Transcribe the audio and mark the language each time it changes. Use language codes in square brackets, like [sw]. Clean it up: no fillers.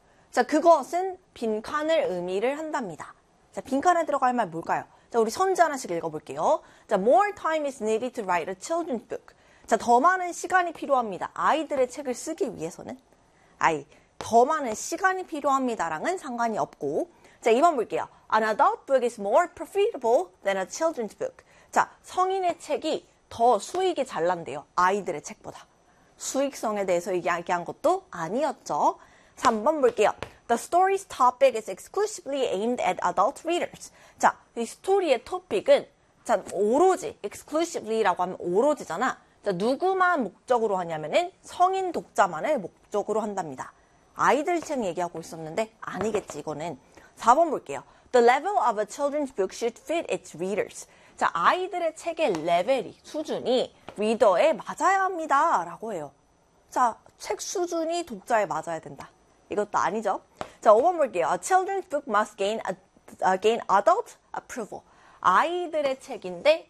[ko] 자, 그것은 빈칸을 의미를 한답니다. 자, 빈칸에 들어갈 말 뭘까요? 자, 우리 선지 하나씩 읽어볼게요. [en] 자, more time is needed to write a children's book. [ko] 자, 더 많은 시간이 필요합니다. 아이들의 책을 쓰기 위해서는. 아이. 더 많은 시간이 필요합니다랑은 상관이 없고. 자, 2번 볼게요. [en] An adult book is more profitable than a children's book. [ko] 자, 성인의 책이 더 수익이 잘 난대요. 아이들의 책보다. 수익성에 대해서 이야기한 것도 아니었죠. 3번 볼게요. [en] The story's topic is exclusively aimed at adult readers. [ko] 자, 이 스토리의 토픽은 자, 오로지, exclusively라고 하면 오로지잖아. 자, 누구만 목적으로 하냐면은 성인 독자만을 목적으로 한답니다. 아이들 책 얘기하고 있었는데 아니겠지 이거는. 4번 볼게요. [en] The level of a children's book should fit its readers. [ko] 자, 아이들의 책의 레벨이 수준이 리더에 맞아야 합니다라고 해요. 자, 책 수준이 독자에 맞아야 된다. 이것도 아니죠? 자, 5번 볼게요. [en] A children's book must gain adult approval. [ko] 아이들의 책인데 성인의 승인을 받아야만 합니다. 이게